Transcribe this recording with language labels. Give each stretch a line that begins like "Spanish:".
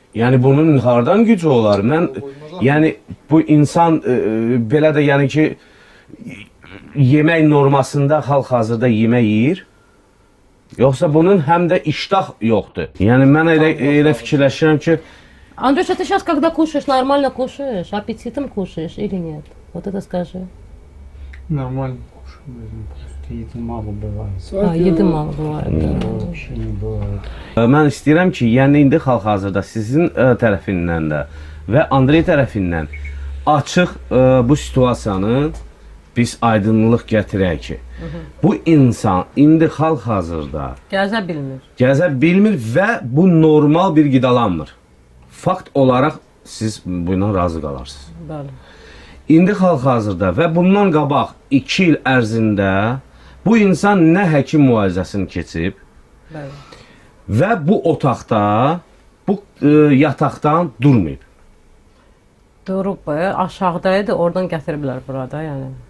Azerbaijani: Yəni bunun hardan gücü olar? Yəni bu insan belə də yəni ki, yemək normasında hal-hazırda yemək yeyir. Yoxsa bunun həm də iştah yoxdur. Yəni mən elə fikirləşirəm ki...
Russian: Андрюша, ты сейчас, когда кушаешь, нормально кушаешь? Аппетитом кушаешь или нет? Вот это скажи. Нормально кушаю, просто еды мало бывает. Еды мало бывает, да. Вообще не bывает.
Azerbaijani: Mən istəyirəm ki, yəni indi hal-hazırda sizin tərəfindən də və Andrey tərəfindən açıq bu situasiyanı biz aydınlıq gətirək ki, bu insan indi hal-hazırda gəzə bilmir və bu normal bir qidalanmır. Fakt olaraq siz buna razı qalarsınız. Bəli. İndi hal-hazırda və bundan qabaq 2 il ərzində bu insan nə həkim müalicəsini keçib və bu otaqda, bu yataqdan durmayıb. Durub, aşağıdaydı, oradan gətiriblər burada, yəni.